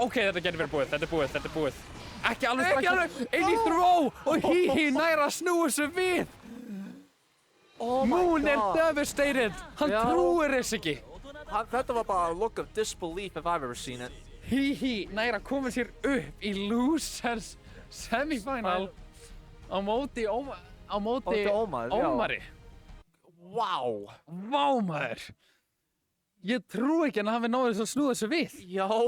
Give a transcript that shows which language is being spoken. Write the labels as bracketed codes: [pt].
[is] Ok, þetta getur verið búið, þetta er búið. Ekki alveg. Inn í throw og Hihi nær að snúa sig við. Moon er devastated. Hann trúir þess ekki. Þetta var bara [en] a look of disbelief if I've ever seen it. [is] Hihi nær að koma sér upp í losers semifinal á móti á móti Móti Ómar, já. Ómari. Wow. Vá maður. Ég trú ekki að hann hafi náðið að snúða þessu við. Já.